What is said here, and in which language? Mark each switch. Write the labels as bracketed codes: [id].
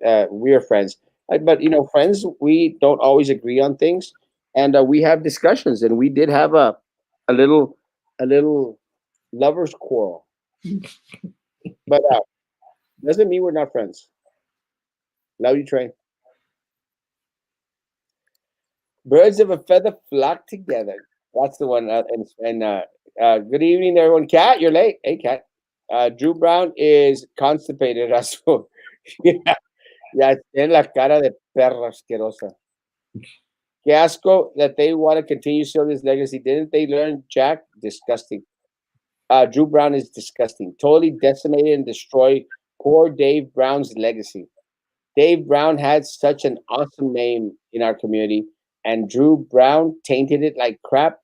[en] We are friends, but friends, we don't always agree on things, and we have discussions, and we did have a little a little lovers quarrel, but doesn't mean we're not friends. Love you, Trey. Birds of a feather flock together. That's the one. Good evening, everyone. Cat, you're late. Hey, Cat. Drew Brown is constipated. Erasmo. [es] Yeah, ya tiene la cara de perra asquerosa. Qué asco [en] that they want to continue serving his legacy. Didn't they learn, Jack? Disgusting. Drew Brown is disgusting. Totally decimated and destroyed poor Dave Brown's legacy. Dave Brown had such an awesome name in our community, and Drew Brown tainted it like crap.